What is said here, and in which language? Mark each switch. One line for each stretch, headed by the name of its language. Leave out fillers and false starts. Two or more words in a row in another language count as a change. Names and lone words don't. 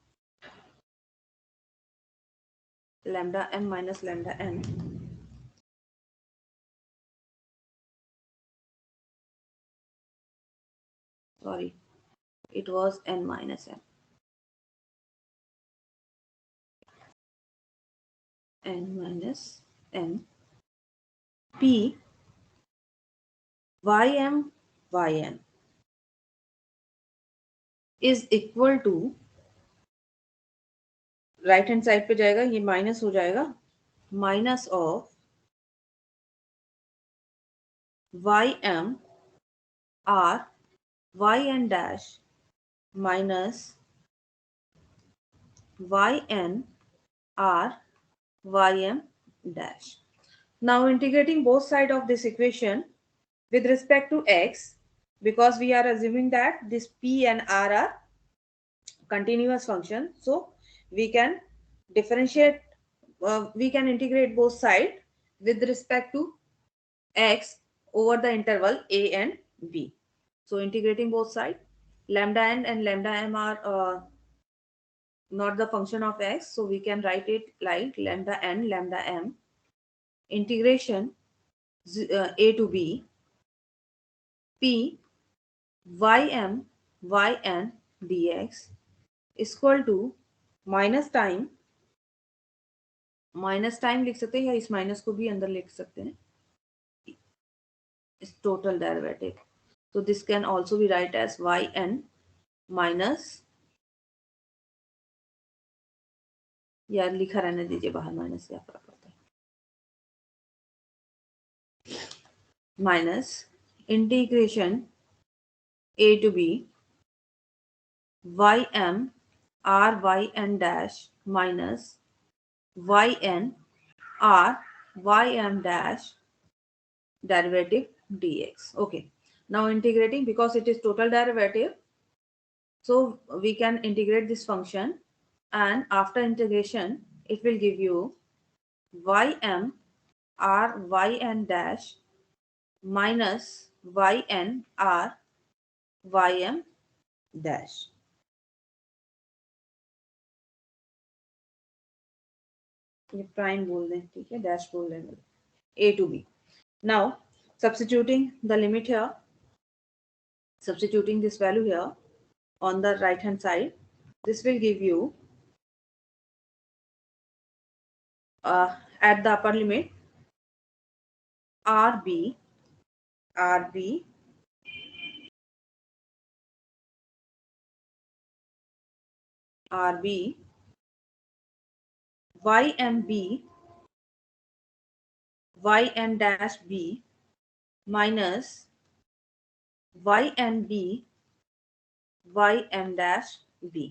English: lambda m minus lambda n sorry, it was n minus m, n minus m p ym yn is equal to, right hand side
Hindi: पे जाएगा, ये माइनस हो जाएगा,
English: minus of ym r yn dash minus yn r ym dash. Now integrating both sides of this equation with respect to x, because we are assuming that this p and r are continuous function, so we can differentiate, we can integrate both sides with respect to x over the interval a and b. So integrating both sides, lambda n and lambda m are not the function of x, so we can write it like lambda n lambda m integration a to b p ym yn dx is equal to
Hindi: माइनस टाइम लिख सकते हैं, या इस माइनस को भी अंदर लिख सकते हैं, इस
English: total derivative. So this can also be write as yn minus,
Hindi: या लिखा रहने दीजिए बाहर, माइनस क्या फर्क पड़ता है,
English: minus integration a to b ym r yn dash minus yn r ym dash derivative dx. Okay, now integrating, because it is total derivative, So we can integrate this function, and after integration it will give you ym r yn dash minus yn r ym dash.
Hindi: ये प्राइम बोल दें, ठीक है, डैश बोल दें,
English: a to b. Now substituting the limit here, substituting this value here on the right hand side, this will give you at the upper limit rb rb rb ymb yn dash b minus ynb ym dash b.